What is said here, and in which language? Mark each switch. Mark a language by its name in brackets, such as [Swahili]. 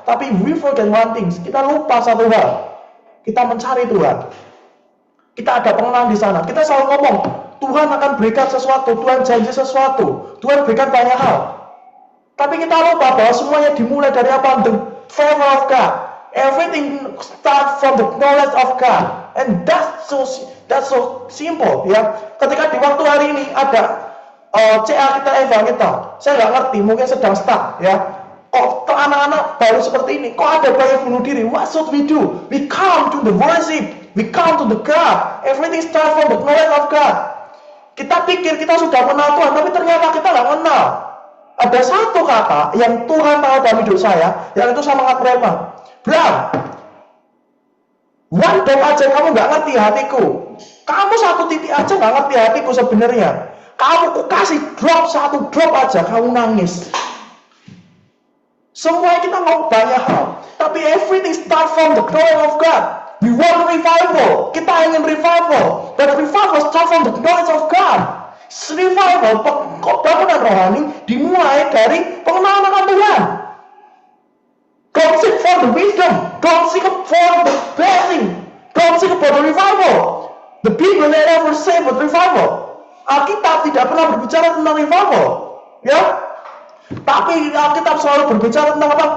[Indonesian] Tapi [English] we forget one thing, [Indonesian] kita lupa satu hal. Kita mencari Tuhan. Kita ada pengenalan di sana. Kita selalu ngomong, Tuhan akan berikan sesuatu, Tuhan janji sesuatu, Tuhan berikan banyak hal. Tapi kita lupa bahwa semuanya dimulai dari apa? [English] The favor of God. Everything starts from the knowledge of God. And that's so simple, [Indonesian] ya. Ketika di waktu hari ini ada CA kita, Eva kita, saya nggak ngerti, mungkin sedang stuck, ya. Kok anak-anak baru seperti ini, kok ada banyak bunuh diri? [English] What should we do? We come to the worship, we come to the God. Everything starts from the knowledge of God. [Indonesian] Kita pikir kita sudah kenal Tuhan, tapi ternyata kita nggak kenal. Ada satu kata yang Tuhan tahu dalam hidup saya, yang itu sama nggak Bram. Bram, [English] one day [Indonesian] aja kamu nggak ngerti hatiku. Kamu satu titik aja nggak ngerti hatiku sebenarnya. Kamu kasih satu drop aja, kamu nangis. Semua kita mau banyak hal, tapi [English] everything start from the knowledge of God. We want revival. [Indonesian] Kita ingin revival, [English] but revival start from the knowledge of God. [Indonesian] Revival, bangunan rohani dimulai dari pengenalan akan Tuhan. [English] Don't seek for the wisdom, don't seek for the blessing, don't seek for the revival. The Bible never say about revival. [Indonesian] Alkitab tidak pernah berbicara tentang revival, ya. Tapi Alkitab selalu berbicara tentang apa?